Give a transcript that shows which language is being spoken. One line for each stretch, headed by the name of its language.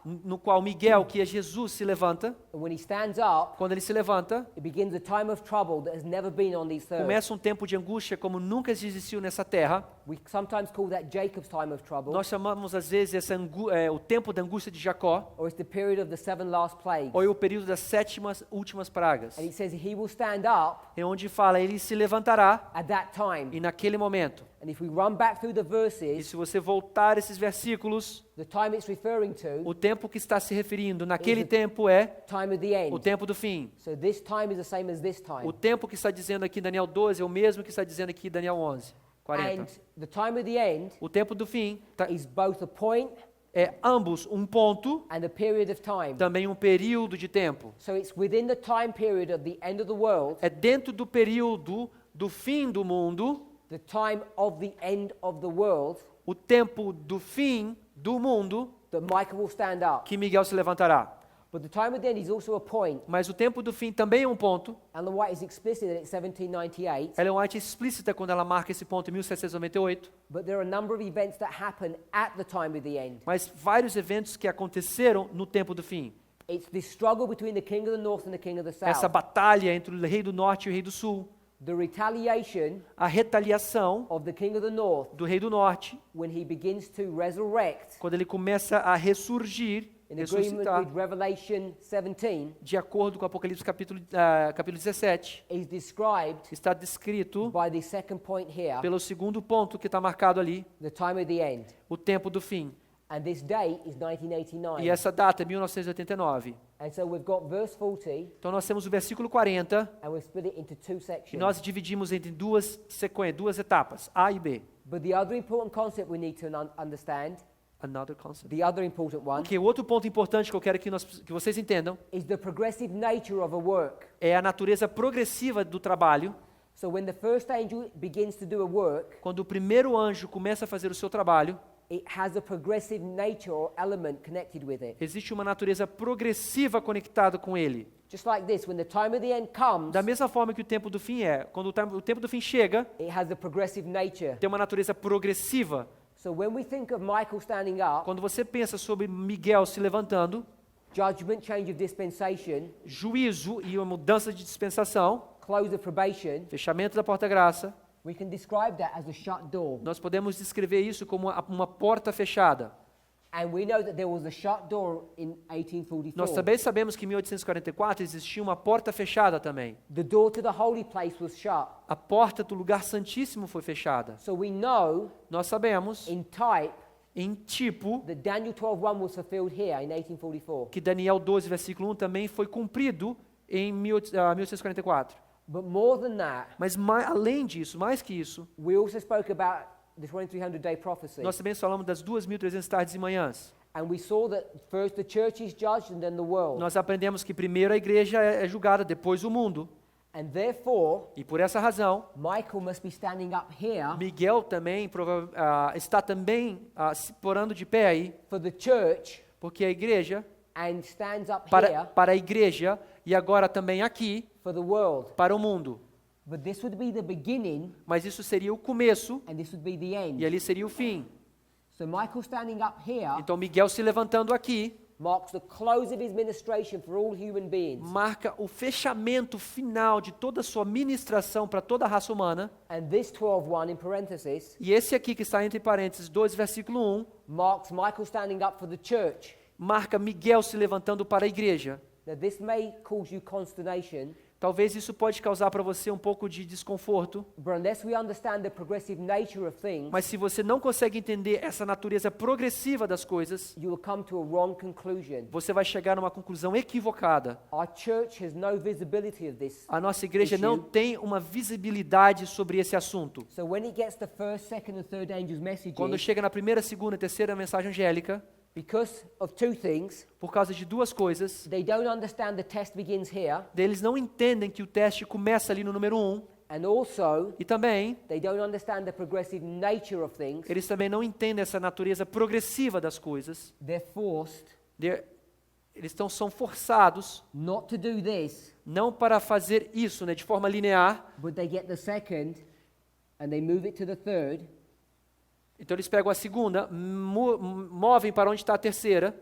Portuguese: no qual Miguel, que é Jesus, se levanta.
English: And when he stands up,
Portuguese: Quando ele se levanta,
English: it begins a time of trouble that has never been on this earth.
Portuguese: começa um tempo de angústia como nunca existiu nessa terra.
English: We sometimes call that Jacob's time of trouble,
Portuguese: Nós chamamos às vezes o tempo da angústia de Jacó,
English: or it's the period of the 7 last plagues.
Portuguese: ou o período das 7 últimas pragas.
English: And it says he will stand up
Portuguese: É onde fala, ele se levantará,
English: at that time.
Portuguese: e naquele momento.
English: And if we run back through the
Portuguese: E
English: verses,
Portuguese: se você voltar esses versículos,
English: the time it's referring to,
Portuguese: o tempo que está se referindo naquele tempo é
English: time of the
Portuguese: o
English: end.
Portuguese: tempo do fim.
English: So this time is the same as this time.
Portuguese: O tempo que está dizendo aqui em Daniel 12 é o mesmo que está dizendo aqui em Daniel 11, 40.
English: And the time of the end
Portuguese: O tempo do fim
English: is both a point
Portuguese: é ambos um ponto,
English: and a period of time.
Portuguese: também um período de tempo.
English: So it's within the time period of the end of the world,
Portuguese: É dentro do período do fim do mundo,
English: the time of the end of the world,
Portuguese: o tempo do fim do mundo,
English: that Michael will stand up.
Portuguese: que Miguel se levantará.
English: But the time of the end is also a point.
Portuguese: Mas o tempo do fim também é um ponto.
English: Ellen White is explicit that it's 1798,
Portuguese: Ellen White é explícita quando ela marca esse ponto em 1798.
English: but there are a number of events that happen at the time of the end.
Portuguese: Mas vários eventos que aconteceram no tempo do fim.
English: It's this struggle between the king of the north and the king of the
Portuguese: Essa
English: south.
Portuguese: batalha entre o rei do norte e o rei do sul.
English: The retaliation
Portuguese: A retaliação
English: of the king of the north
Portuguese: do rei do norte,
English: when he begins to resurrect
Portuguese: quando ele começa a ressurgir
English: in agreement
Portuguese: ressuscitar,
English: with Revelation 17,
Portuguese: de acordo com Apocalipse capítulo 17,
English: is described
Portuguese: está descrito
English: by the second point here,
Portuguese: pelo segundo ponto que está marcado ali,
English: the time of the end.
Portuguese: o tempo do fim.
English: And this date is 1989.
Portuguese: E essa data é 1989.
English: And so we've got verse 40,
Portuguese: Então nós temos o versículo 40
English: and we've split it into two
Portuguese: e
English: sections.
Portuguese: nós dividimos entre duas sequências, duas etapas, A e B.
English: But the other important concept we need to understand, Another concept. the other important one,
Portuguese: Ok, o outro ponto importante que eu quero que vocês entendam
English: is the progressive nature of a work.
Portuguese: é a natureza progressiva do trabalho.
English: So when the first angel begins to do a work,
Portuguese: Quando o primeiro anjo começa a fazer o seu trabalho,
English: it has a progressive nature or element connected with it.
Portuguese: existe uma natureza progressiva conectada com ele.
English: Just like this, when the time of the end comes,
Portuguese: Da mesma forma que o tempo do fim é, quando o tempo do fim chega,
English: it has a progressive nature.
Portuguese: tem uma natureza progressiva.
English: So when we think of Michael standing up,
Portuguese: Quando você pensa sobre Miguel se levantando,
English: judgment, change of dispensation,
Portuguese: juízo e uma mudança de dispensação,
English: close of probation,
Portuguese: fechamento da porta-graça,
English: we can describe that as a shut door.
Portuguese: nós podemos descrever isso como uma porta fechada.
English: And we know that there was a shut door in
Portuguese: Nós
English: 1844.
Portuguese: também sabemos que em 1844 existia uma porta fechada também.
English: The door to the holy place was shut.
Portuguese: A porta do lugar santíssimo foi fechada.
English: So we know
Portuguese: Nós sabemos,
English: in type
Portuguese: em tipo,
English: that Daniel 12:1 was fulfilled here in 1844.
Portuguese: que Daniel 12, versículo 1 também foi cumprido em 1844.
English: But more than that,
Portuguese: Mas além disso, mais que isso,
English: we also spoke about the 2300-day prophecy.
Portuguese: nós também falamos das 2.300 tardes e manhãs.
English: And we saw that first the church is judged and then the world.
Portuguese: Nós aprendemos que primeiro a igreja é julgada, depois o mundo.
English: And therefore,
Portuguese: E por essa razão,
English: Michael must be standing up here
Portuguese: Miguel também está também se porando de pé aí,
English: for the church
Portuguese: porque a igreja,
English: and stands up
Portuguese: para
English: here
Portuguese: a igreja e agora também aqui,
English: for the world.
Portuguese: para o mundo.
English: But this would be the beginning
Portuguese: Mas isso seria o começo
English: and this would be the end.
Portuguese: e ali seria o fim.
English: So Michael standing up here
Portuguese: Então Miguel se levantando aqui
English: marks the close of his ministration for all human beings.
Portuguese: marca o fechamento final de toda a sua ministração para toda a raça humana.
English: And this 12:1 in parentheses
Portuguese: E esse aqui que está entre parênteses 2, versículo 1,
English: marks Michael standing up for the church.
Portuguese: marca Miguel se levantando para a igreja.
English: Now this may cause you consternation,
Portuguese: Talvez isso pode causar para você um pouco de desconforto,
English: but unless we understand the progressive nature of things,
Portuguese: mas se você não consegue entender essa natureza progressiva das coisas,
English: you will come to a wrong conclusion.
Portuguese: você vai chegar a uma conclusão equivocada.
English: Our church has no visibility of this.
Portuguese: A nossa igreja não
English: issue.
Portuguese: tem uma visibilidade sobre esse assunto.
English: So when it gets the first, second, and third angels' messages,
Portuguese: Quando chega na primeira, segunda e terceira mensagem angélica,
English: because of two things,
Portuguese: por causa de duas coisas,
English: they don't understand the test begins here,
Portuguese: eles não entendem que o teste começa ali no número 1,
English: and also
Portuguese: e também
English: they don't understand the progressive nature of things.
Portuguese: eles também não entendem essa natureza progressiva das coisas.
English: They're forced
Portuguese: Eles são forçados
English: not to do this,
Portuguese: não para fazer isso, né, de forma linear.
English: but they get the second and they move it to the third,
Portuguese: Então eles pegam a segunda, movem para onde está a terceira,